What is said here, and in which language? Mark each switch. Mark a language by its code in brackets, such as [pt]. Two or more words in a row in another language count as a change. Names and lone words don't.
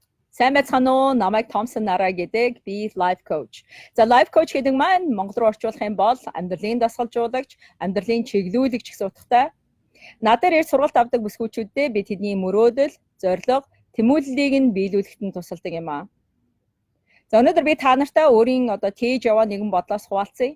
[mn] Сайн байцгаана уу? Намайг Томсон Нараа гэдэг. [en] Би life coach. [mn] За [en] life coach [mn] гэдэг маань Монгол руу орчуулах юм бол амьдралын дасгалжуулагч, амьдралын чиглүүлэгч гэсэн утгатай. Надаар ирж сургалт авдаг бүсгүүчүүдэд би тэдний мөрөөдөл, зорилго, тэмүүллийг нь биелүүлэхэд нь тусалдаг юм аа. За өнөөдөр би та нартай өөрийн тээж яваа нэгэн бодлоос хуваалцъя.